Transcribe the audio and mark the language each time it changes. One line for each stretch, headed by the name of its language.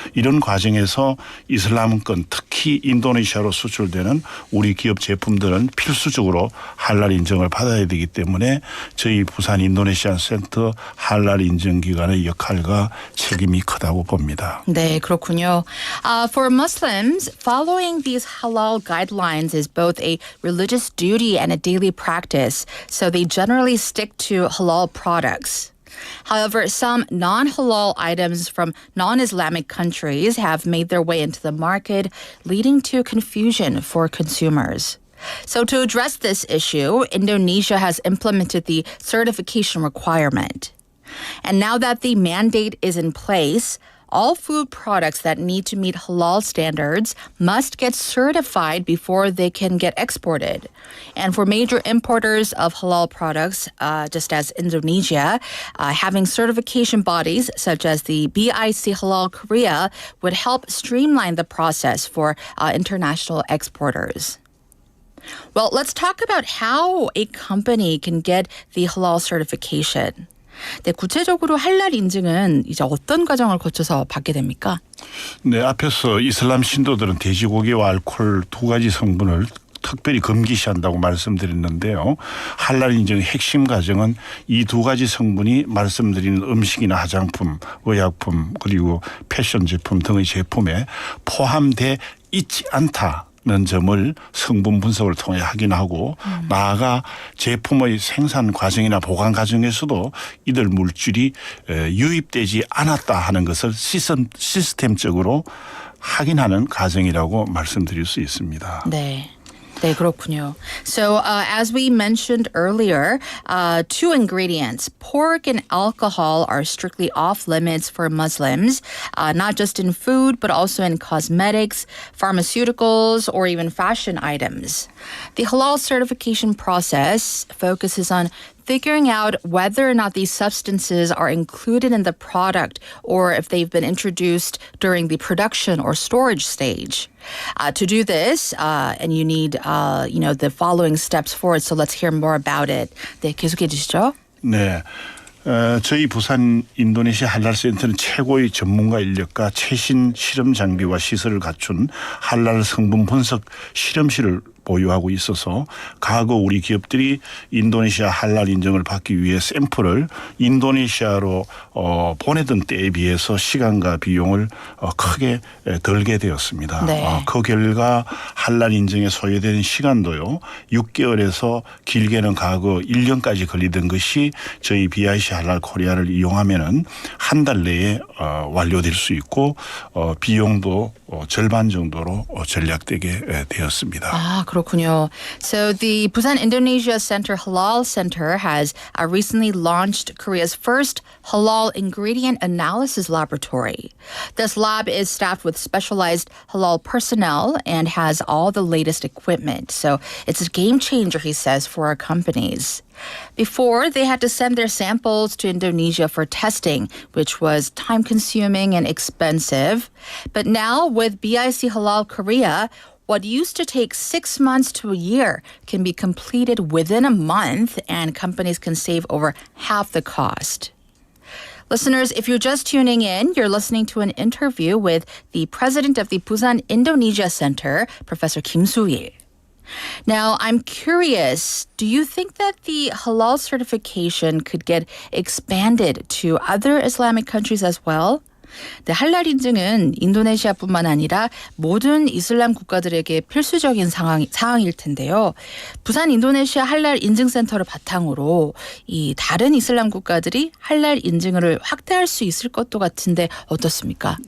Korean: 이런 과정에서 이슬람권 특히 인도네시아로 수출되는 우리 기업 제품들은 필수적으로 할랄 인증을 받아야 되기 때문에 저희 부산 인도네시아센터 할랄 인증기관의 역할과 책임이 크다고 봅니다. 네, 그렇군요.
English: For Muslims, following these halal guidelines is both a religious duty and a daily practice, so they generally stick to halal products. However, some non-halal items from non-Islamic countries have made their way into the market, leading to confusion for consumers. So to address this issue, Indonesia has implemented the certification requirement. And now that the mandate is in place, all food products that need to meet halal standards must get certified before they can get exported. And for major importers of halal products, just as Indonesia, having certification bodies such as the BIC Halal Korea would help streamline the process for international exporters. Well, let's talk about how a company can get the halal certification.
Korean: 네, 구체적으로 할랄 인증은 이제 어떤 과정을 거쳐서 받게 됩니까? 네, 앞에서 이슬람 신도들은 돼지고기와 알코올 두 가지 성분을 특별히 금기시한다고 말씀드렸는데요. 할랄 인증의 핵심 과정은 이 두 가지 성분이 말씀드린 음식이나 화장품, 의약품 그리고 패션 제품 등의 제품에 포함돼 있지 않다는 점을 성분 분석을 통해 확인하고 나아가 제품의 생산 과정이나 보관 과정에서도 이들 물질이 유입되지 않았다 하는 것을 시스템적으로 확인하는 과정이라고 말씀드릴 수 있습니다. 네. 네, 그렇군요.
English: So, as we mentioned earlier, two ingredients, pork and alcohol, are strictly off limits for Muslims, not just in food, but also in cosmetics, pharmaceuticals, or even fashion items. The halal certification process focuses on figuring out whether or not these substances are included in the product or if they've been introduced during the production or storage stage. To do this, and you need, the following steps for it. So let's hear more about it.
Korean: 네, 계속해 주시죠. 네. 저희 부산 인도네시아 할랄 센터는 최고의 전문가 인력과 최신 실험 장비와 시설을 갖춘 할랄 성분 분석 실험실을 보유하고 있어서 과거 우리 기업들이 인도네시아 할랄 인증을 받기 위해 샘플을 인도네시아로 보내던 때에 비해서 시간과 비용을 크게 덜게 되었습니다. 네. 그 결과 할랄 인증에 소요된 시간도요. 6개월에서 길게는 과거 1년까지 걸리던 것이 저희 BIC 할랄 코리아를 이용하면은 한 달 내에 완료될 수 있고 비용도 절반 정도로 절약되게 되었습니다. 아, 그렇군요.
English: So the Busan Indonesia Center Halal Center has recently launched Korea's first halal ingredient analysis laboratory. This lab is staffed with specialized halal personnel and has all the latest equipment. So it's a game changer, he says, for our companies. Before, they had to send their samples to Indonesia for testing, which was time-consuming and expensive. But now, with BIC Halal Korea, what used to take 6 months to a year can be completed within a month, and companies can save over half the cost. Listeners, if you're just tuning in, you're listening to an interview with the president of the Busan Indonesia Center, Professor Kim Soo-il. Now, I'm curious, do you think that the halal certification could get expanded to other Islamic countries as well?
Korean: 네, 할랄 인증은 인도네시아뿐만 아니라 모든 이슬람 국가들에게 필수적인 사항일 텐데요. 부산 인도네시아 할랄 인증센터를 바탕으로 이 다른 이슬람 국가들이 할랄 인증을 확대할 수 있을 것도 같은데 어떻습니까?